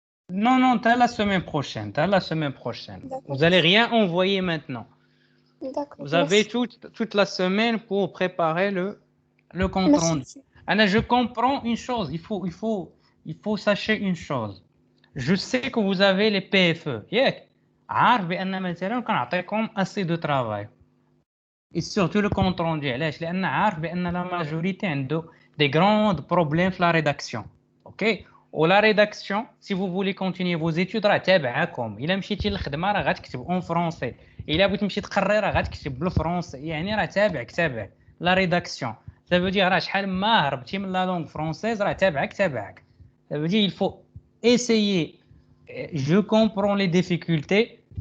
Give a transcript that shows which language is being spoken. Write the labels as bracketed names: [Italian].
[French] Non, non, c'est la semaine prochaine. C'est la semaine prochaine. Vous n'allez rien envoyer maintenant. Vous avez toute la semaine pour préparer le compte rendu. Alors, je comprends une chose. Il faut sachez une chose. Je sais que vous avez les PFE. [Arabic] عارف بأن مثلا كنعطيكم [French] assez de travail. Et surtout le compte rendu. [Arabic] علاش؟ لأن عارف بأن [French] la majorité [Arabic] عنده [French] des grands problèmes [Arabic] في [French] la rédaction. OK? Ou la rédaction, si vous voulez continuer vos études, [Arabic] راه تابعاكم. إلا مشيتي للخدمة راه غتكتب en français. إلا بغيت تمشي تقري راه غتكتب بالفرنسي. يعني راه تابعك. La rédaction. [French] Ça veut dire [Arabic] راه شحال ما هربتي من la langue française راه تابعك. [French] Ça veut dire il faut essayer. Je comprends les difficultés.